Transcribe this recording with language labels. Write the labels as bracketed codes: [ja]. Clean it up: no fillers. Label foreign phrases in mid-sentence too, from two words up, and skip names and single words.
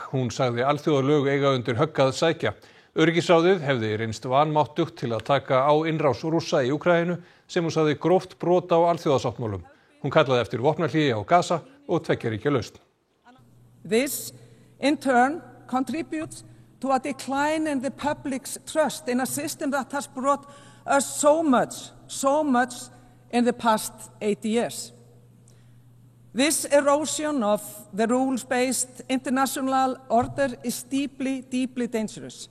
[is] Hún sagði alþjóðalög eiga undir högg að sækja. Öryggisráðið hefði reynst vanmáttugt til að taka á innrás Rússa í Úkraínu sem hún sagði gróft brot á alþjóðasáttmálum. Hún kallaði eftir vopnahléi á Gaza og 2 ríkja lausn. [en] This in turn contributes to a decline in the public's trust in a system that has brought us so much in the past 80 years. This erosion of the rules-based international order is deeply dangerous.